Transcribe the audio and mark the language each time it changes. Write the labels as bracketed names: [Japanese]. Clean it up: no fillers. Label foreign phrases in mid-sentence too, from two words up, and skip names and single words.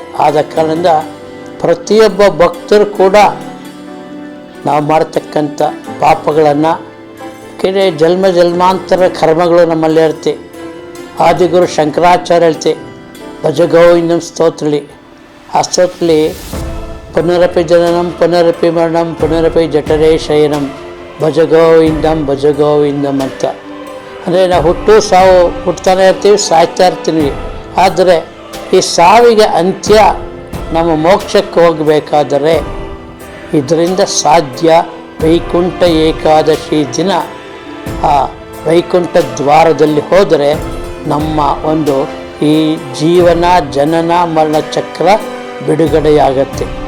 [Kannada] ಆದ ಕಾರಣದಿಂದ ಪ್ರತಿಯೊಬ್ಬ ಭಕ್ತರು ಕೂಡ ನಾವು ಮಾಡ್ತಕ್ಕಂಥ ಪಾಪಗಳನ್ನು, ಜನ್ಮಾಂತರ ಕರ್ಮಗಳು ನಮ್ಮಲ್ಲಿ ಇರುತ್ತೆ. ಆದಿಗುರು ಶಂಕರಾಚಾರ್ಯ ಹೇಳ್ತೆ ಭಜಗೋವಿಂದಂ ಸ್ತೋತ್ರಲಿ. ಆ ಸ್ತೋತ್ರಲಿ [Sanskrit] ಪುನರಪಿ ಜನನಂ ಪುನರಪಿ ಮರಣಂ ಪುನರಪಿ ಜಠರೇ ಶಯನಂ ಭಜಗೋವಿಂದಂ ಅಂತ. [Kannada] ಅಂದರೆ ನಾವು ಹುಟ್ಟು ಸಾವು ಹುಟ್ತಾನೆ ಇರ್ತೀವಿ, ಸಾಯ್ತಾ ಇರ್ತೀವಿ. ಆದರೆ ಈ ಸಾವಿಗೆ ಅಂತ್ಯ ನಮ್ಮ ಮೋಕ್ಷಕ್ಕೆ ಹೋಗಬೇಕಾದರೆ ಇದರಿಂದ ಸಾಧ್ಯ. ವೈಕುಂಠ ಏಕಾದಶಿ ದಿನ ಆ ವೈಕುಂಠ ದ್ವಾರದಲ್ಲಿ ಹೋದರೆ ನಮ್ಮ ಒಂದು ಈ ಜೀವನ ಜನನ ಮರಣ ಚಕ್ರ ಬಿಡುಗಡೆಯಾಗತ್ತೆ.